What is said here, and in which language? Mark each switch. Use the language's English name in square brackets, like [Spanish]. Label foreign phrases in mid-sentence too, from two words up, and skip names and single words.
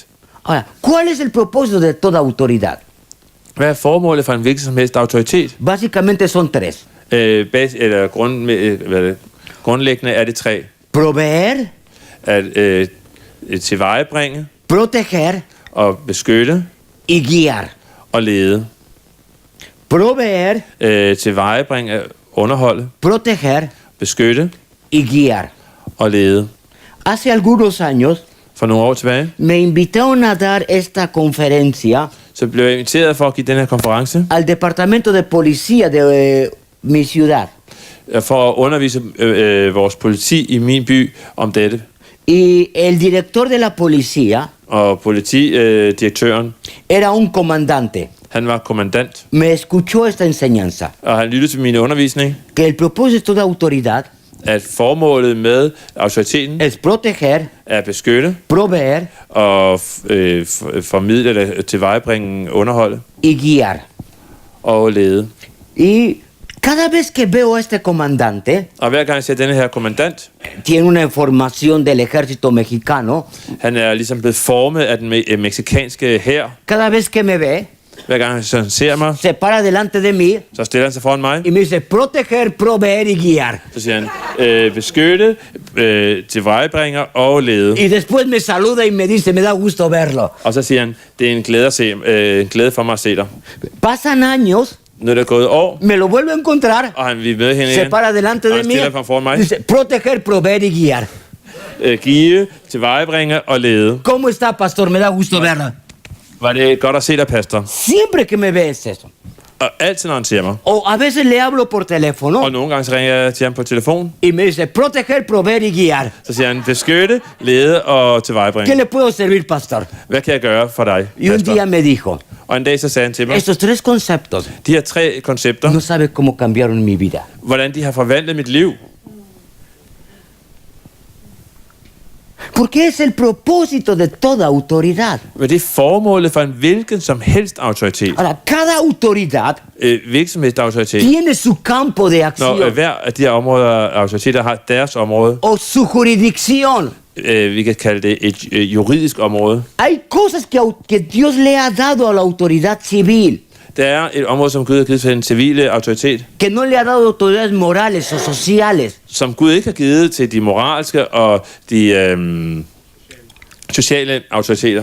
[Spanish] Ahora, ¿cuál es el propósito de toda autoridad? [Danish] Hvad er formålet for en hvilken som helst autoritet? [Spanish] Básicamente son tres. [Danish] Grundlæggende er det tre. [Spanish] Proveer, [Danish] At tilvejebringe [Spanish] proteger [Danish] og beskytte [Spanish] y guiar. [Danish] og lede. [Spanish] Proveer, [Danish] Tilvejebringe, underholde, [Spanish] proteger [Danish] beskytte [Spanish] y guiar. [Danish] og lede. [Spanish] Hace algunos años [Danish] For nogle år tilbage, [Spanish] me invitaron a dar esta conferencia [Danish] så blev jeg inviteret for at give den her konference, [Spanish] al departamento de policía de mi ciudad. [Danish] for at undervise vores politi i min by om dette. [Spanish] Y el director de la policía [Danish] Og politidirektøren, [Spanish] era un comandante. [Danish] han var kommandant, [Spanish] Me escuchó esta enseñanza, [Danish] og han lyttede til min undervisning, [Spanish] que el propósito de autoridad [Danish] at formålet med autoriteten [Spanish] es proteger, [Danish] er at beskytte [Spanish] proveer [Danish] og formidle eller tilvejebringe underholde [Spanish] y guiar. [Danish] og lede. [Spanish] Y cada vez que veo a este comandante, [Danish] Og hver gang jeg ser denne her kommandant, [Spanish] tiene una información del ejército mexicano, [Danish] han er ligesom blevet formet af den mexikanske hær. [Spanish] cada vez que me ve, [Danish] Hver gang han ser mig, [Spanish] se para delante de mí [Danish] så stiller han sig foran mig. [Spanish] y me dice proteger, proveer y guiar. [Danish] Så siger han, beskytte, tilvejebringe og lede. [Spanish] Y después me saluda y me dice, me da gusto verlo. [Danish] Og så siger han, det er en glæde, en glæde for mig at se dig. [Spanish] Pasan años, [Danish] Nu er der gået år, [Spanish] me lo vuelvo a encontrar, [Danish] og han vil med hende [Spanish] se [Danish] igen. [Spanish] para delante [Danish] Og [Spanish] de [Danish] han [Spanish] mí, [Danish] stiller sig foran mig. [Spanish] dice proteger, proveer y guiar. [Danish] Give, tilvejebringe og lede. [Spanish] ¿Cómo está, pastor? Me da gusto verlo. [Danish] Var det godt at se dig, pastor? [Spanish] Siempre que me ve es eso. [Danish] Og altid, når han ser mig. [Spanish] O a veces le hablo por teléfono [Danish] Og nogle gange så ringer jeg til ham på telefon. [Spanish] y me dice, proteger, proveer y guiar. [Danish] Så siger han, beskytte, lede og tilvejebringe. [Spanish] ¿Qué le puedo servir, pastor? [Danish] Hvad kan jeg gøre for dig, [Spanish] Y un [Danish] pastor? [Spanish] día me dijo, [Danish] Og en dag så sagde han til mig, [Spanish] estos 3 conceptos [Danish] de her 3 koncepter, [Spanish] no sabes cómo cambiaron mi vida. [Danish] hvordan de har forvandlet mit liv. [Spanish] Porque es el propósito de toda autoridad. [Danish] Men det er formålet for en hvilken som helst autoritet. [Spanish] Ahora, cada autoridad [Danish] Hvilken som helst autoritet. [Spanish] tiene su campo de [Danish] Når [Spanish] acción [Danish] hver af de her områder, autoriteter har deres område, [Spanish] o su jurisdicción. [Danish] vi kan kalde det et juridisk område. [Spanish] Hay cosas que Dios le ha dado a la autoridad civil, [Danish] Der er et område, som Gud har givet til en civile autoritet, [Spanish] que no le ha dado autoridades morales o sociales. [Danish] som Gud ikke har givet til de moralske og de sociale autoriteter.